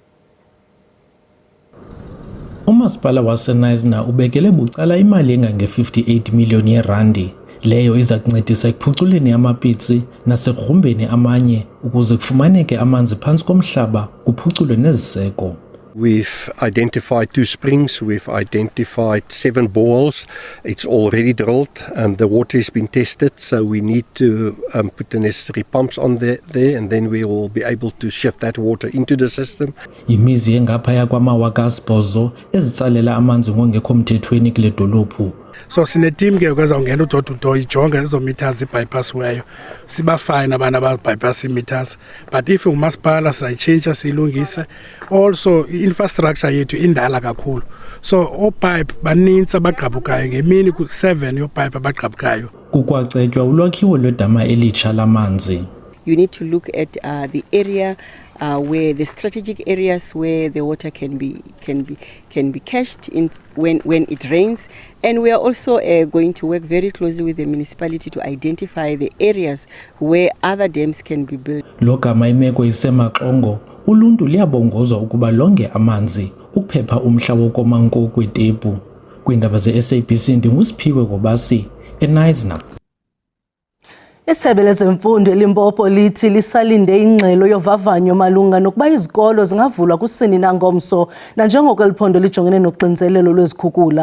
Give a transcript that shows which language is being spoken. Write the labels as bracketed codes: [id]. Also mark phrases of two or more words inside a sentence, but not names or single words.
[xh] Umasipala waseNisna ubekele bucala imali engange-58 million yerandi. Leyo iza kuncedisa ekuphuculeni amapitsi nasekugrumbeni amanye ukuze kufumaneke amanzi phantsi komhlaba kuphuculwe neziseko. [en] We've identified 2 springs, we've identified 7 boreholes. It's already drilled and the water has been tested, so we need to put the necessary pumps on there and then we will be able to shift that water into the system. [xh] Imizi engaphaya kwamawaka asibhozo ezitsalela amanzi ngongekho mthethweni kule dolophu. So sineteam ke kwezawungena [en] door to door [xh] ijonge ezo meters ibypassiweyo sibafine abantu ababypass meters, [en] but if [xh] umasipala sayichange siyilungise. [en] Also infrastructure [xh] yethu indala kakhulu, so opipe baninzi abagqabukayo ngemini ku7 yopipe abagqabukayo. Kukwacetywa ulwakhiwo lwedama elitsha lamanzi. [en] You need to look at the area where the strategic areas where the water can be cached in when it rains, and we are also going to work very closely with the municipality to identify the areas where other dams can be built. [xh] Logama imeko isemaxongo, uluntu liyabongozwa ukuba longe amanzi ukuphepha umhla wokomanko kwetepu. Kwindaba ze-SABC ndingusiphiwe Gobasi eNisna. Isebe lezemfundo eLimpopo lithi lisalinde ingxelo yovavanyo malunga nokuba izikolo zingavulwa kusini nangomso nanjengoko eliphondo lijongene noxinzelelo lwezikhukula.